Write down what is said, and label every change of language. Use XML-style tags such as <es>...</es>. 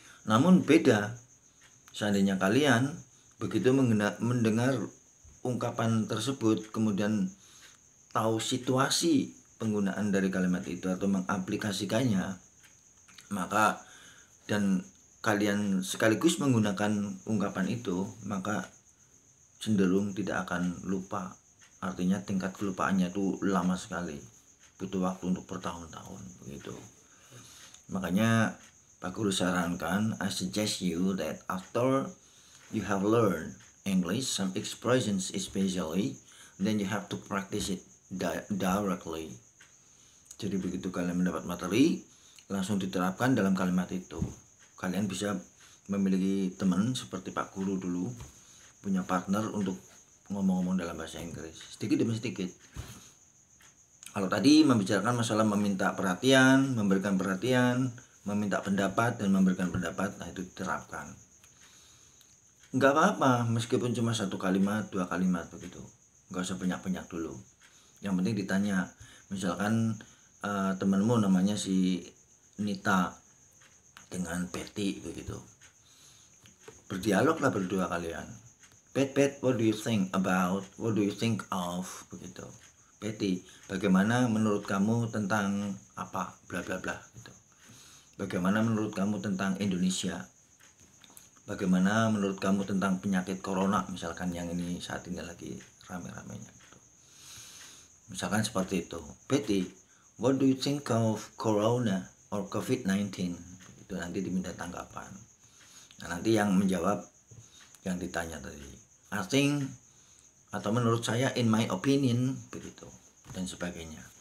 <id>Namun beda seandainya kalian begitu mendengar ungkapan tersebut, kemudian tahu situasi penggunaan dari kalimat itu atau mengaplikasikannya, maka dan kalian sekaligus menggunakan ungkapan itu, maka cenderung tidak akan lupa. Artinya tingkat kelupaannya itu lama sekali, butuh waktu untuk bertahun-tahun begitu. Makanya Pak Guru sarankan,</id> <en>I suggest you that after you have learned English, some expressions especially, then you have to practice it directly.</en> <id>Jadi begitu kalian mendapat materi, langsung diterapkan dalam kalimat itu. Kalian bisa memiliki teman seperti Pak Guru dulu, punya partner untuk ngomong-ngomong dalam bahasa Inggris sedikit demi sedikit. Kalau tadi membicarakan masalah meminta perhatian, memberikan perhatian, meminta pendapat dan memberikan pendapat, nah itu diterapkan. Nggak apa-apa meskipun cuma 1 kalimat, 2 kalimat begitu, nggak usah banyak-banyak dulu. Yang penting ditanya, misalkan temanmu namanya si Nita dengan Betty begitu, berdialoglah berdua kalian.</id> <en>Bet, what do you think about, what do you think of,</en> <id>begitu. Betty, bagaimana menurut kamu tentang apa, bla bla bla gitu. Bagaimana menurut kamu tentang Indonesia? Bagaimana menurut kamu tentang penyakit corona, misalkan yang ini saat ini lagi rame-ramenya gitu. Misalkan seperti itu.</id> <en>Betty, what do you think of corona or COVID-19?</en> <id>Itu nanti diminta tanggapan. Nah, nanti yang menjawab yang ditanya tadi,</id> <en>I think,</en> <id>atau menurut saya,</id> <en>in my opinion,</en> <id>begitu dan sebagainya.</id>